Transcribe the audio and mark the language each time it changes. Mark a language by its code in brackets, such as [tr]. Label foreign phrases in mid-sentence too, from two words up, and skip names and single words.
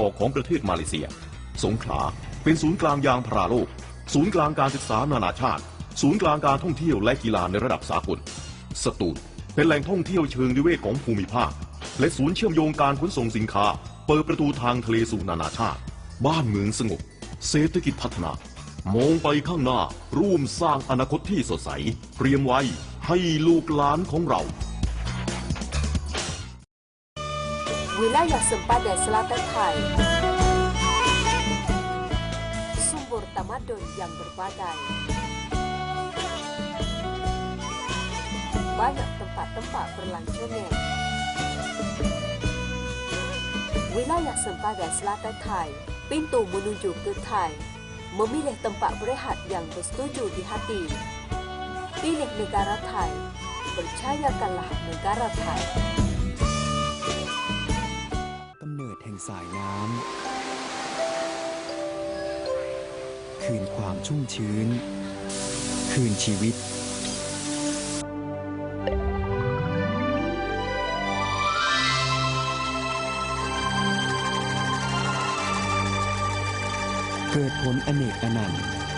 [th] อกของประเทศมาเลเซียสงขลาเป็นศูนย์กลางยางพาราโลกศูนย์กลางการศึกษานานาชาติศูนย์กลางการท่องเที่ยวและกีฬาในระดับสากลสตูลเป็นแหล่งท่องเที่ยวเชิงนิเวศของภูมิภาคและศูนย์เชื่อมโยงการขนส่งสินค้าเปิดประตูทางทะเลสู่นานาชาติบ้านเมืองสงบเศรษฐกิจพัฒนามองไปข้างหน้าร่วมสร้างอนาคตที่สดใสเตรียมไว้ให้ลูกหลานของเรา [ms] Wilayah Sempadan Selatan Thai Sumber tamadun yang berbagai Banyak tempat-tempat berlanjungan Wilayah Sempadan Selatan Thai Pintu menuju ke Thai Memilih tempat berehat yang bersetuju di hati Pilih negara Thai Percayakanlah negara Thai [th] สายน้ำคืนความชุ่มชื้นคืนชีวิตเกิดผลอเนกอนันต์